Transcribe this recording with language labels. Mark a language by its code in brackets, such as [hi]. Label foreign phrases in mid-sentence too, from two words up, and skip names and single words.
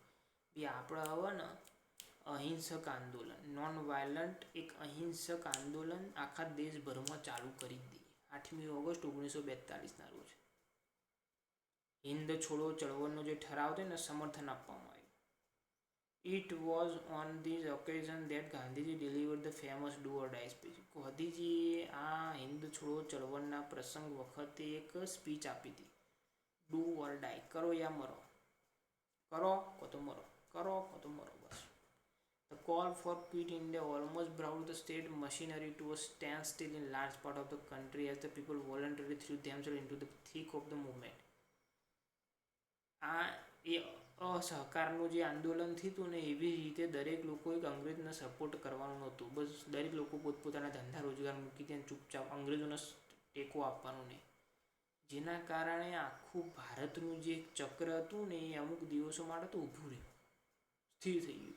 [gu] બી આપણે હવે ને અહિંસક આંદોલન [en] non violent [gu] એક અહિંસક આંદોલન આખા દેશભરમાં ચાલુ કરી દીધી. 8મી ઓગસ્ટ 1942ના રોજ હિન્દ છોડો ચળવળનો જે ઠરાવ હતો એને સમર્થન આપવામાં આવ્યું. [en] It was on this occasion that Gandhiji delivered the famous Do or Die speech. [gu] ગાંધીજીએ આ હિન્દ છોડો ચળવળના પ્રસંગ વખતે એક સ્પીચ આપી હતી. [en] do or die, [hi] करो या मरो, [gu] કરો કો તો મરો, કરો કો તો મરો, બસ. [en] The call for quit India almost brought the state machinery to a standstill in large part of the country as the people voluntarily threw themselves into the thick of the movement. [gu] આ એ અસહકારનું જે આંદોલન થયું ને એવી રીતે દરેક લોકોએ અંગ્રેજને સપોર્ટ કરવાનું નહોતું. બસ દરેક લોકો પોતપોતાના ધંધા રોજગાર મૂકી ત્યાં ચૂપચાપ અંગ્રેજોને ટેકો આપવાનું નહીં. જેના કારણે આખું ભારતનું જે ચક્ર હતું ને એ અમુક દિવસો માટે તો ઊભું રહ્યું, સ્થિર થઈ ગયું.